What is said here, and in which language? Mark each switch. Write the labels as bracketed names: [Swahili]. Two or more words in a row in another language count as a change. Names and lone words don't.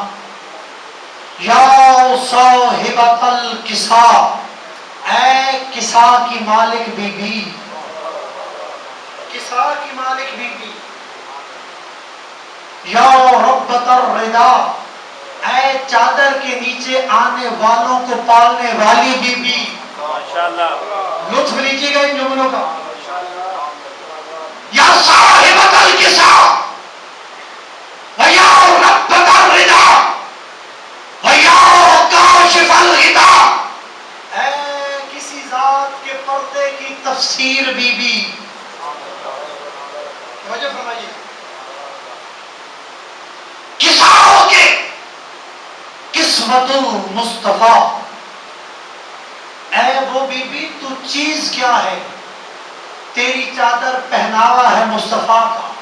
[Arabic] یا صاحبۃ الکسا، [Urdu] اے کسا کی مالک بی بی، کسا کی مالک بی بی. [Arabic] یا ربۃ الردا، [Urdu] اے چادر کے نیچے آنے والوں کو پالنے والی بی بی. لطف لیجیے گا ان جملوں کا. [Arabic] یا صاحبۃ الکسا ویا ربۃ الردا ویا کاشف الغطا، [Urdu] اے کسی ذات کے پردے کی تفسیر بی بی. توجہ فرمائیے. کساؤں کے قسمت المصطفیٰ، اے وہ بی بی تو چیز کیا ہے، تیری چادر پہناوا ہے مصطفیٰ کا.